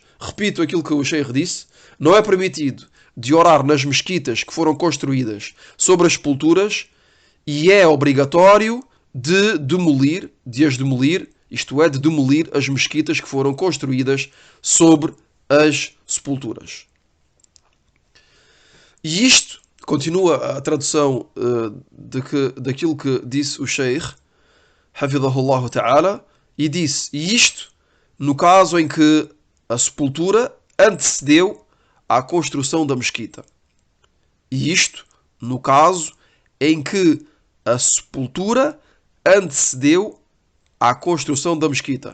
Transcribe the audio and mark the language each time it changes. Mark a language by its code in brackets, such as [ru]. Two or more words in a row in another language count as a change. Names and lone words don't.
[pt] Repito aquilo que o Sheikh disse: não é permitido de orar nas mesquitas que foram construídas sobre as sepulturas, e é obrigatório de as demolir, isto é, de demolir as mesquitas que foram construídas sobre as sepulturas. E isto continua a tradução daquilo que disse o Sheikh, [ar] حفظه الله تعالى, [pt] e disse: e isto no caso em que a sepultura antecedeu à construção da mesquita. E isto no caso em que a sepultura antecedeu à construção da mesquita.